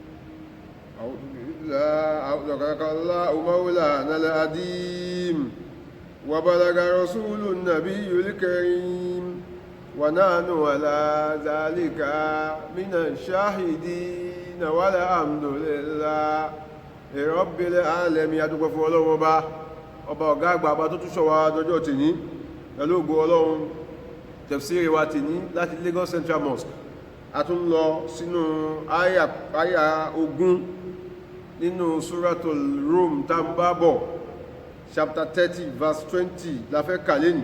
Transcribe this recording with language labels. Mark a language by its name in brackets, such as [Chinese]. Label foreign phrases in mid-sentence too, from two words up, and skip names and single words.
[Arabic] صدق الله مولانا العظيم وبلغ رسول النبي الكريم ونحن على ذلك من الشاهدين والحمد لله رب العالمين. [Yoruba] adúpẹ́ fún Ọlọ́run ọba ọ̀gá àgbà ọba tó tún ṣọ́ wa dọjọ́ tèní pẹ̀lú ògo Ọlọ́run. tafsiri wa tèní láti Lagos Central Mosque a tún lọ sínú àyà 20 nínú Suratul Rum tá ń bá bọ̀, [English] chapter 30 verse 20 [Yoruba] la fẹ́ kà lẹ́nìí.